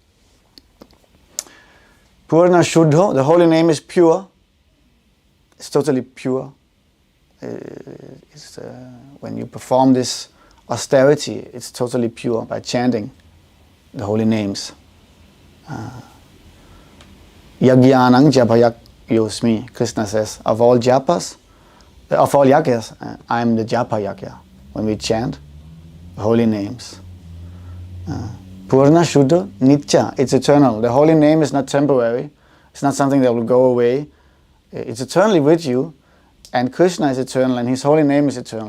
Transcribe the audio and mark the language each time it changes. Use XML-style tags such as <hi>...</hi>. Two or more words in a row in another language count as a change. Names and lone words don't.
<sa>Purna Shuddho,</sa> <en>the holy name is pure. It's totally pure. When you perform this austerity, it's totally pure by chanting the holy names.</en> <sa>Yagyanang japayak yosmi,</sa> <en>Krishna says, of all japas, of all yagyas, I am the japa yagya. When we chant holy names.</en> <sa>Purna Shuddha Nitya,</sa> <en>it's eternal. The holy name is not temporary. It's not something that will go away. It's eternally with you, and Krishna is eternal, and his holy name is eternal.</en>